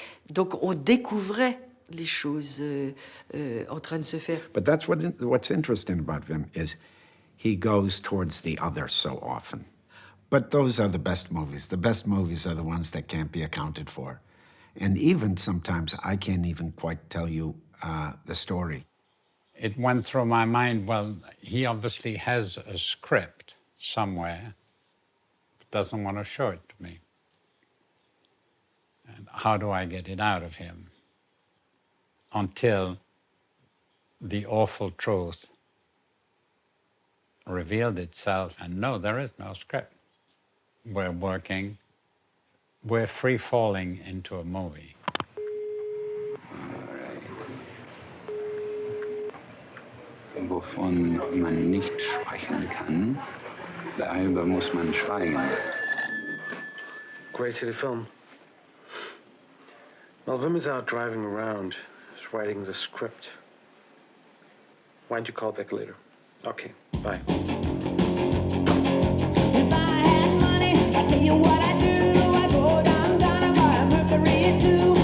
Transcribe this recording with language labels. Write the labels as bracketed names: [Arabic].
[French] Donc on découvrait les choses en train de se faire. [English] But that's what's interesting about Wim is he goes towards the other so often. But those are the best movies. The best movies are the ones that can't be accounted for. And even sometimes I can't even quite tell you the story. It went through my mind, well, he obviously has a script somewhere, doesn't want to show it to me. And how do I get it out of him? Until the awful truth revealed itself, and no, there is no script. We're working, we're free-falling into a movie. [German] Wovon man nicht sprechen kann, darüber muss man schweigen. [English] Great City Film. While Wim is out driving around, he's writing the script. Why don't you call back later? Okay, bye. I tell you what I do, I go downtown and buy a Mercury too.